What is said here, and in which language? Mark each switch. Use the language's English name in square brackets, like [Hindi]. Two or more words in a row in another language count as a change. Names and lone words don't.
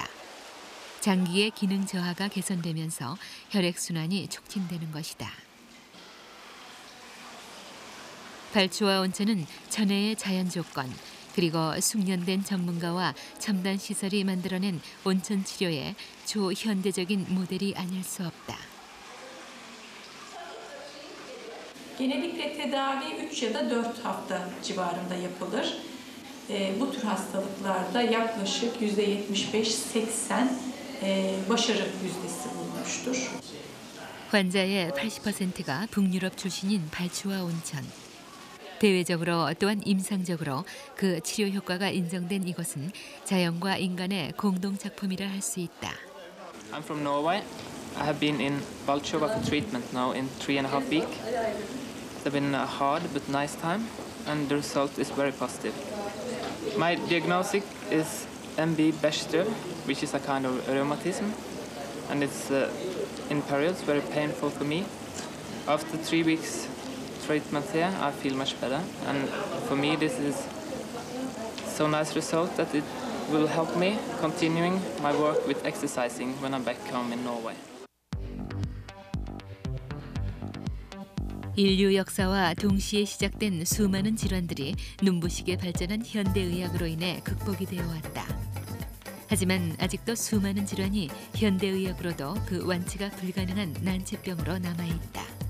[Korean] 장기의 기능 저하가 개선되면서 혈액순환이 촉진되는 것이다. 발추와 온천은 천혜의 자연 조건, 그리고 숙련된 전문가와 첨단 시설이 만들어낸 온천 치료의 초현대적인 모델이 아닐 수 없다. [Turkish] Genellikle tedavi 3 ya da 4 hafta civarında yapılır. Bu tür hastalıklarda yaklaşık %75-80 başarı yüzdesi bulunmuştur. [Korean] 환자의 80%가 북유럽 출신인 발추와 온천. 대외적으로 또한 임상적으로 그 치료 효과가 인정된 이것은 자연과 인간의 공동 작품이라 할 수 있다. [English] I'm from Norway. I have been in Balchova for treatment now in 3.5 weeks. It's been a hard but nice time, and the result is very positive. My diagnosis is MB Bechdel, which is a kind of rheumatism, and it's in periods very painful for me. After 3 weeks treatment here, I feel much better, and for me this is so nice result that it will help me continuing my work with exercising when I'm back home in Norway. [Korean] 인류 역사와 동시에 시작된 수많은 질환들이 눈부시게 발전한 현대의학으로 인해 극복이 되어 왔다. 하지만 아직도 수많은 질환이 현대의학으로도 그 완치가 불가능한 난치병으로 남아있다.